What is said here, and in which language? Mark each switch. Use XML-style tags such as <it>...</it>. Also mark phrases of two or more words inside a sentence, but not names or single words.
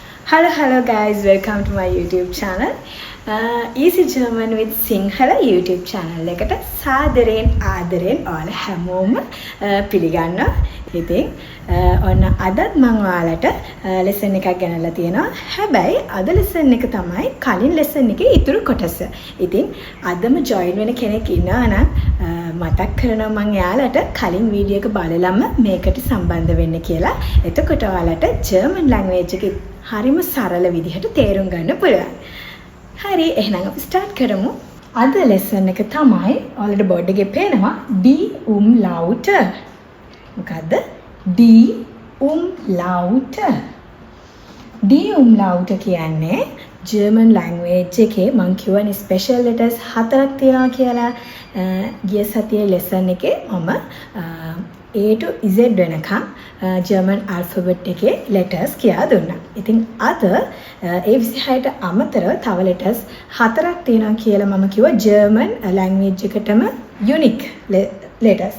<en>Hello guys, welcome to my YouTube channel. Easy German with Sinhala YouTube channel</en> <si>එකට සාදරයෙන් ආදරයෙන් ඔයාලා හැමෝම පිළිගන්නවා. ඉතින් ඔන්න අදත් මම ඔයාලට lesson එකක් ගෙනල්ලා තියෙනවා. හැබැයි අද lesson එක තමයි කලින් lesson එකේ ඉතුරු කොටස. ඉතින් අදම join වෙන කෙනෙක් ඉන්නවා නම් මතක් කරනවා මම එයාලට කලින් වීඩියෝ එක බලලම මේකට සම්බන්ධ වෙන්න කියලා. එතකොට ඔයාලට</si> <en>German language</en> <si>එක හරිම සරල විදිහට තේරුම් ගන්න පුළුවන්. හරි එහෙනම් අපි ස්ටාර්ට් කරමු. අද ලෙසන් එක තමයි ඔයාලට බෝඩ් එකේ පේනවා</si> <de>die Umlaute.</de> <si>මොකද්ද?</si> <de>die Umlaute. die Umlaute</de> <si>කියන්නේ</si> <en>German language</en> <si>එකේ මම කියවනේ</si> <en>special letters</en> <si>4ක් තියෙනවා කියලා. ගිය සතියේ ලෙසන් එකේ මම</si> <en>A to Z</en> <si>වෙනකම්</si> <en>German alphabet</en> <si>එකේ letters කියලා දුන්නා. ඉතින් අද A26ට අමතරව තව letters 4ක් තියෙනවා කියලා මම කිව්වා</si> <en>German language</en> <si>එකටම</si> <en>unique letters.</en>